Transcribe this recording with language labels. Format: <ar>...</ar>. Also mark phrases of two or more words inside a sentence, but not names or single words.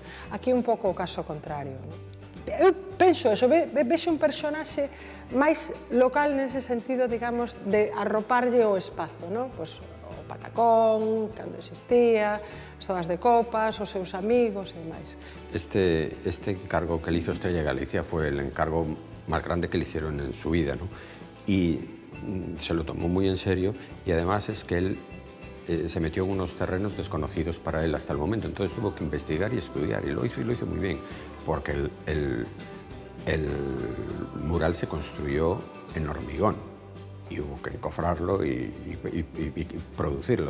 <gl>Aquí un pouco o caso contrario, ¿no? Eu penso eso, vexo un personaxe máis local nese sentido, digamos, de arroparlle o espazo, ¿no? Pois o patacón, cando existía, as zonas de copas, os seus amigos e máis.</gl> <es>Este encargo que le hizo Estrella Galicia fue el encargo más grande que le hicieron en su vida, ¿no? Y se lo tomó muy en serio y además es que él se metió en unos terrenos desconocidos para él hasta el momento, entonces tuvo que investigar y estudiar y lo hizo muy bien, porque el mural se construyó en hormigón y hubo que encofrarlo y producirlo.</es>